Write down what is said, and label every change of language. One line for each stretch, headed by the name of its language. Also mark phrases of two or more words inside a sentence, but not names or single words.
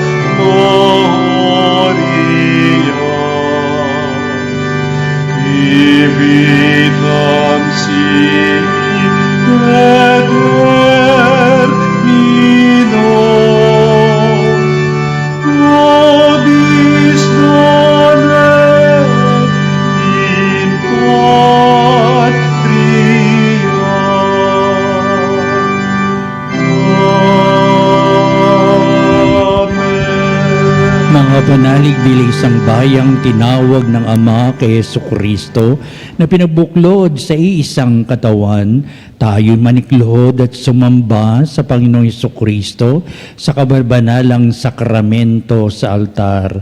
Latin: gloria, vitam sic et termino, nobis donet in patria. Amen.
Filipino: Mga panalig bilang isang bayang tinawag ng Ama kay Jesucristo na pinabuklod sa iisang katawan, tayo'y maniklohod at sumamba sa Panginoong Jesucristo sa kabarbanalang sakramento sa altar.